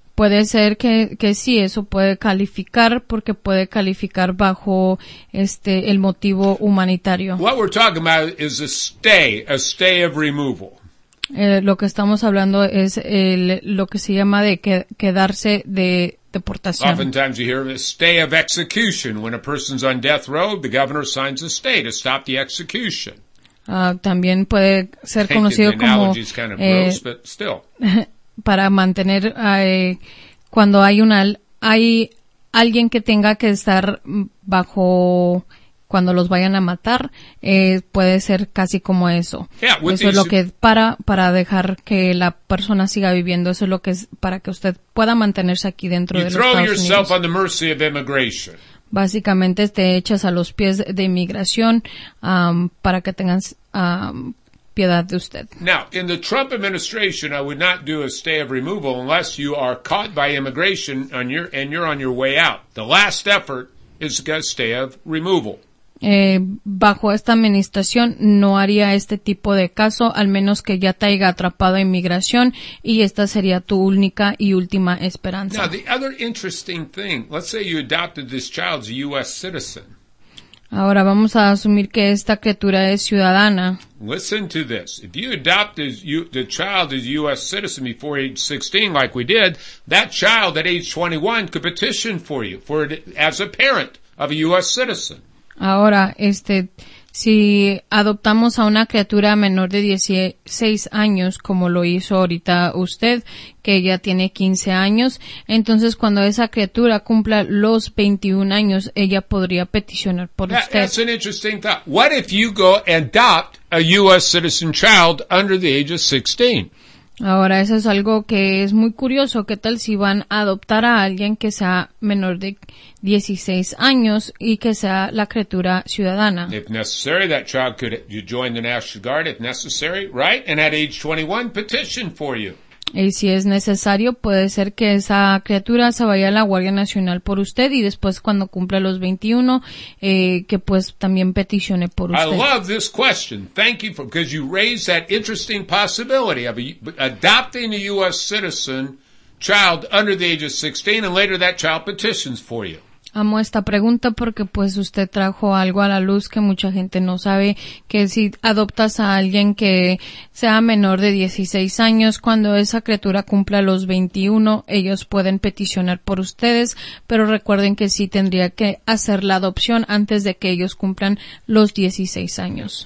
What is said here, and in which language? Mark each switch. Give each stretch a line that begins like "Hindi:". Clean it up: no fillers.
Spanish: Puede ser que sí, eso puede calificar, porque puede calificar bajo el motivo humanitario.
English: What we're talking about is a stay of removal.
Spanish: Lo que estamos hablando es lo que se llama de quedarse de deportación.
English: Oftentimes you hear a stay of execution. When a person's on death row, the governor signs a stay to stop the execution.
Spanish: También puede ser conocido como
English: kind of gross, but still.
Spanish: Para mantener cuando hay alguien que tenga que estar bajo cuando los vayan a matar, puede ser casi como eso.
English: Yeah,
Spanish: eso es lo que para dejar que la persona siga viviendo, eso es lo que es para que usted pueda mantenerse aquí dentro
English: you
Spanish: de los Estados Unidos.
English: You throw yourself on the mercy of immigration.
Spanish: Básicamente te echas a los pies de inmigración para que tengas piedad de usted.
English: Now, in the Trump administration, I would not do a stay of removal unless you are caught by immigration and you're on your way out. The last effort is a stay of removal.
Spanish: Bajo esta administración no haría este tipo de caso, al menos que ya te haya atrapado a inmigración y esta sería tu única y última esperanza.
English: Now, the other interesting thing, let's say you adopted this child as a U.S. citizen.
Spanish: Ahora vamos a asumir que esta criatura es ciudadana.
English: Listen to this. If you adopt the child as a U.S. citizen before age 16, like we did, that child at age 21 could petition for you for it as a parent of a U.S. citizen.
Spanish: Ahora, si adoptamos a una criatura menor de 16 años, como lo hizo ahorita usted, que ya tiene 15 años, entonces cuando esa criatura cumpla los 21 años, ella podría peticionar por usted.
English: That's an interesting thought. What if you go and adopt a U.S. citizen child under the age of 16?
Spanish: Ahora, eso es algo que es muy curioso. ¿Qué tal si van a adoptar a alguien que sea menor de 16 años y que sea la criatura ciudadana?
English: If necessary, that child could join the National Guard, if necessary, right? And at age 21, petition for you.
Spanish: Y si es necesario, puede ser que esa criatura se vaya a la Guardia Nacional por usted y después cuando cumpla los 21, que pues también peticione por usted.
English: I love this question. Thank you because you raised that interesting possibility of adopting a U.S. citizen child under the age of 16 and later that child petitions for you.
Spanish: Amo esta pregunta porque pues usted trajo algo a la luz que mucha gente no sabe, que si adoptas a alguien que sea menor de 16 años, cuando esa criatura cumpla los 21, ellos pueden peticionar por ustedes, pero recuerden que sí tendría que hacer la adopción antes de que ellos cumplan los 16 años.